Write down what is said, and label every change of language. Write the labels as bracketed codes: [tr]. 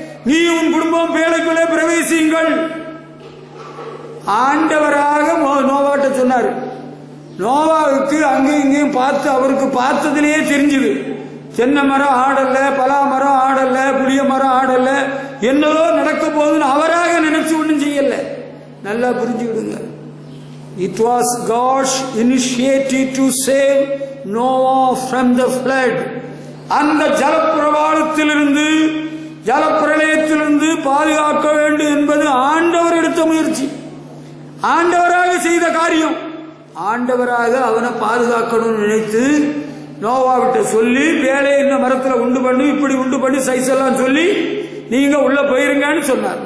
[ta] நீ உன் குடும்பம் பேழைக்குள்ளே பிரவேசியுங்கள். ஆண்டவராக நோவாட்ட சொன்னார். நோவாவுக்கு அங்கேயும் இங்கேயும் பார்த்து அவருக்கு பார்த்ததிலேயே தெரிஞ்சுது. தென்னை மரம் ஆடல, பலா மரம் ஆடல, புளிய மரம் ஆடல, என்னதோ நடக்க போகுதுன்னு அவராக நினைச்சு ஒன்றும் செய்யல. நல்லா புரிஞ்சுக்கிடுங்க. [en] It was God's initiative to save Noah from the flood. [ta] அந்த ஜலப்பிரவாளத்திலிருந்து ஜலப்பிரளயத்திலிருந்து பாதுகாக்க வேண்டும் என்பது ஆண்டவர் எடுத்த முயற்சி, ஆண்டவராக செய்த காரியம். ஆண்டவராக அவனை பாதுகாக்கணும்னு நினைத்து நோவாவிட்ட சொல்லி, வேலையை இந்த மரத்தில் உண்டு பண்ணி, இப்படி உண்டு பண்ணி சைஸ் எல்லாம் சொல்லி நீங்க உள்ள போயிருங்கன்னு சொன்னார்.